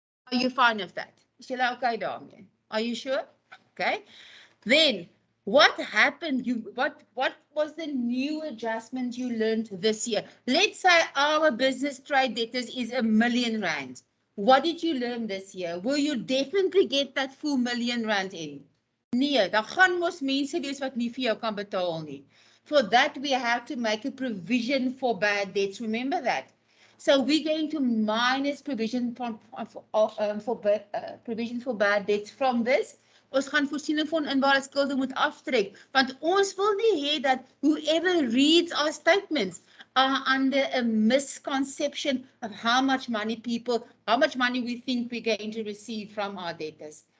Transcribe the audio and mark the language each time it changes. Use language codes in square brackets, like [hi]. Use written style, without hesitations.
[en] Are you fine with that? [af] Is julle okay daarmee? [en] Are you sure? Okay. Then, what happened? What was the new adjustment you learned this year? Let's say our business trade debtors is R1 million. What did you learn this year? Will you definitely get that full R1 million in? [af] Nee, daar gaan mos mense wees wat nie vir jou kan betaal nie. [en] For that we have to make a provision for bad debts. Remember that. So we're going to minus provision provision for bad debts from this. [af] Ons gaan voorsiening van inbare skulde moet aftrek, want ons wil nie hê dat [en] whoever reads our statements are under a misconception of how much money we think we're going to receive from our debtors.